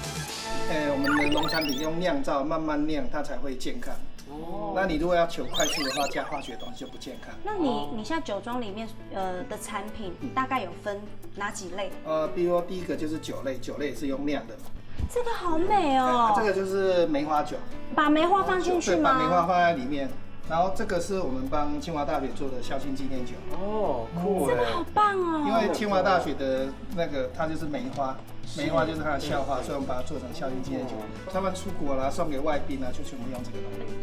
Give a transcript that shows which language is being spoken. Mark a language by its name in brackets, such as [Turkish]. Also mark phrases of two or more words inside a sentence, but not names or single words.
[Chinese] 我們的農產品用釀造，慢慢釀，它才會健康。那你如果要求快速的話，加化學東西就不健康。那你現在酒莊裡面的產品大概有分哪幾類？比如說第一個就是酒類，酒類也是用釀的。這個好美哦。這個就是梅花酒。把梅花放進去嗎？對，把梅花放在裡面。然后这个是我们帮清华大学做的校庆纪念酒。哦，酷这个好棒哦！因为清华大学的那个它就是梅花，梅花就是它的校花，所以我们把它做成校庆纪念酒。他们出国啦，送给外宾啊，就全部用这个东西。